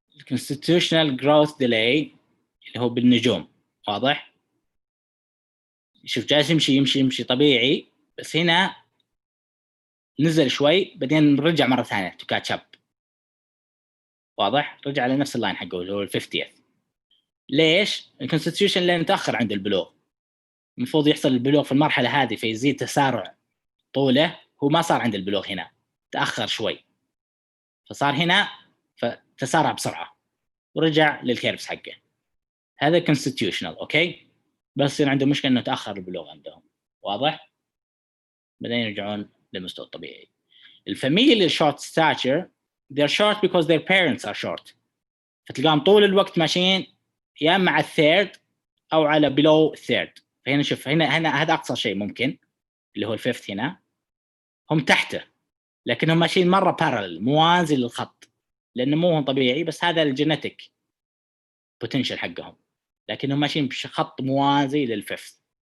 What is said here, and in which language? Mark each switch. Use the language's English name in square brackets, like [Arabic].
[Arabic] constitutional growth delay اللي هو بالنجوم. واضح؟ شوف جالس يمشي طبيعي، بس هنا نزل شوي بعدين رجع مرة ثانية [English] to catch up. [Arabic] واضح؟ رجع على نفس اللاين حقه اللي هو 50th. ليش؟ الكونستيتيوشن لين تأخر عند البلوغ. المفروض يحصل البلوغ في المرحلة هذه فيزيد تسارع طوله، هو ما صار عند البلوغ هنا، تأخر شوي. فصار هنا فتسارع بسرعة ورجع للكيرفز حقه. هذا constitutional. أوكي؟ بس يصير عنده مشكلة إنه تأخر البلوغ عندهم. واضح؟ بعدين يرجعون للمستوى الطبيعي. [English] الفاميليال short stature they're short because their parents are short. [Arabic] فتلقاهم طول الوقت ماشيين يا مع الثيرد أو على below الثيرد. فهنا شوف هنا هذا أقصى شيء ممكن اللي هو الفيفث هنا، هم تحته لكنهم ماشيين مرة parallel موازي للخط لأنه مو طبيعي، بس هذا الجينيتيك potential حقهم، لكنهم ماشيين بخط موازي للفيفث.